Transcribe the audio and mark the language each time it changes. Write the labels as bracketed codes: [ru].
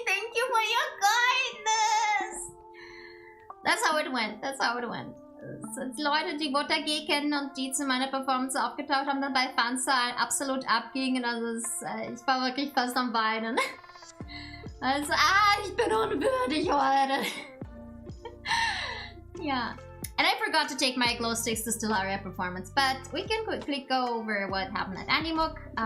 [en] Thank you for your kindness. That's how it went. That's how it went. [de] Leute, die Wotake kennen und die zu meiner Performance aufgetaucht haben, dann bei Fansa absolut abgingen. Also ich war wirklich fast am Weinen. Also, ich bin unwürdig heute. [en] Yeah. And I forgot to take my glow sticks to Stellaria performance, but we can quickly go over what happened at Animuc.